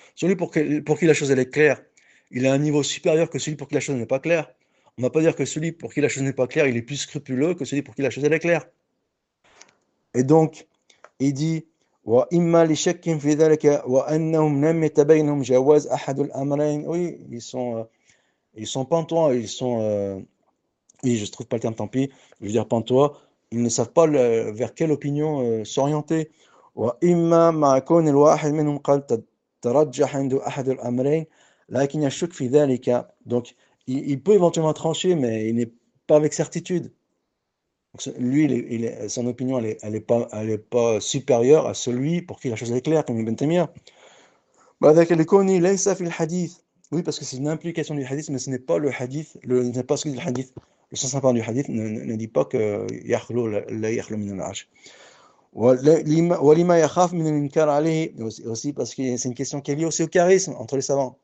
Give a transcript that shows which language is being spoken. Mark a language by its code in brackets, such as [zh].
[fr] Celui pour qui la chose elle est claire, il a un niveau supérieur que celui pour qui la chose n'est pas claire. On ne va pas dire que celui pour qui la chose n'est pas claire, il est plus scrupuleux que celui pour qui la chose elle est claire. Et donc, il dit [ar] وإما لشك في ذلك وأنهم لم يتبينهم جواز أحد الأمرين. [fr] Oui, ils sont pantois, oui, je ne trouve pas le terme, tant pis, je veux dire pantois, ils ne savent pas vers quelle opinion s'orienter. [ar] وإما مع كون الواحد منهم قد ترجح عنده أحد الأمرين لكن يشك في ذلك. [fr] Donc il peut éventuellement trancher, mais il n'est pas avec certitude. Donc, lui, son opinion, elle est pas supérieure à celui pour qui la chose est claire, comme Ibn Taymiyyah. [ar] وذاك لكونه ليس في الحديث. [fr] Oui, parce que c'est une implication du hadith, mais ce n'est pas le hadith, ce n'est pas ce que dit le hadith. Le sens apparent du hadith ne dit pas que [ar] yakhlu la yakhlu min al-arsh. ولما يخاف من الإنكار عليه, [fr] aussi parce que c'est une question qui est liée aussi au charisme entre les savants.